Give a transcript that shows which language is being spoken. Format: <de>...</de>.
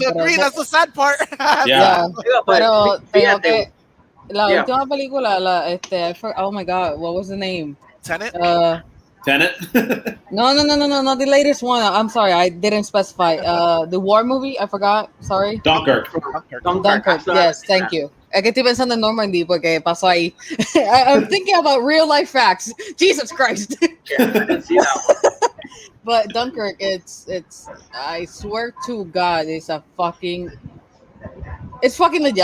<en>to agree. That's the sad part.</en> <es>Yeah. Pero tengo que la</es> <en>Yeah.</en> <es>última película,</es> <en>oh my god, what was the name? Tenet. Tenet. No, not the latest one. I'm sorry, I didn't specify. The war movie, I forgot. Sorry. Dunkirk. Dunkirk. Yes, thank you.</en> <es>Es que estoy pensando en Normandy porque pasó ahí.</es> <en>I'm thinking about real life facts. Jesus Christ. Yeah, I didn't see that one. But Dunkirk, it's I swear to God, it's fucking legit.</en>